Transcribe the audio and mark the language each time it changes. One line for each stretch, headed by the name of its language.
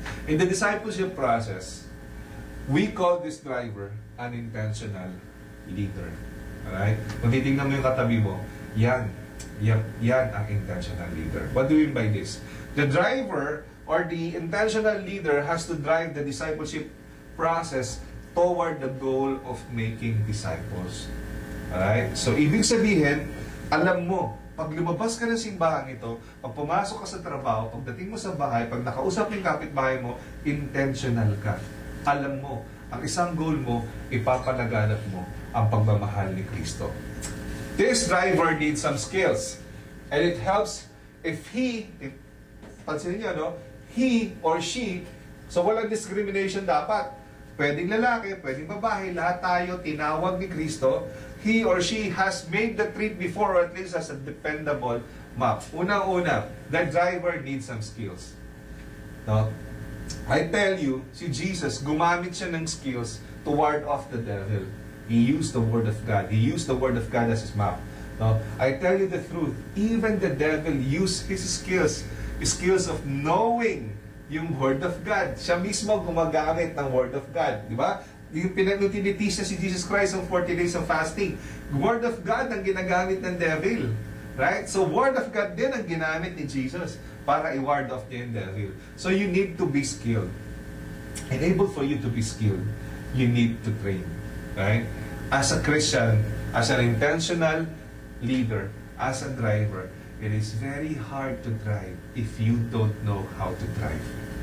English: In the discipleship process, we call this driver an intentional leader. Alright?
Filipino: Kung titignan mo yung katabi mo, yan ang intentional leader.
English: What do we mean by this? The driver or the intentional leader has to drive the discipleship process toward the goal of making disciples. Alright?
Filipino: So, ibig sabihin, alam mo, pag lumabas ka ng simbahan ito, pag pumasok ka sa trabaho, pagdating mo sa bahay, pag nakausap yung kapitbahay mo, intentional ka. Alam mo, ang isang goal mo, ipapalaganap mo ang pagmamahal ni Kristo.
English: This driver needs some skills. And it helps if
Filipino: pansinin niyo,
English: he or she, so
Filipino: walang discrimination dapat. Pwedeng lalaki, pwedeng babae, lahat tayo tinawag ni Kristo.
English: He or she has made the trip before, or at least has a dependable map. Unang-una, the driver needs some skills. No? I tell you,
Filipino: si Jesus, gumamit siya ng skills
English: to ward off the devil. He used the Word of God. He used the Word of God as his map. No? I tell you the truth, even the devil used his skills of knowing
Filipino: yung Word of God. Siya mismo gumagamit ng Word of God. Di ba? Yung pinanutilitis na si Jesus Christ ng 40 days of fasting. Word of God ang ginagamit ng devil. Right? So, Word of God din ang ginamit ni Jesus para i-ward off niya yung devil.
English: So, you need to be skilled. And able for you to be skilled, you need to train. Right? As a Christian, as an intentional leader, as a driver, it is very hard to drive if you don't know how to drive.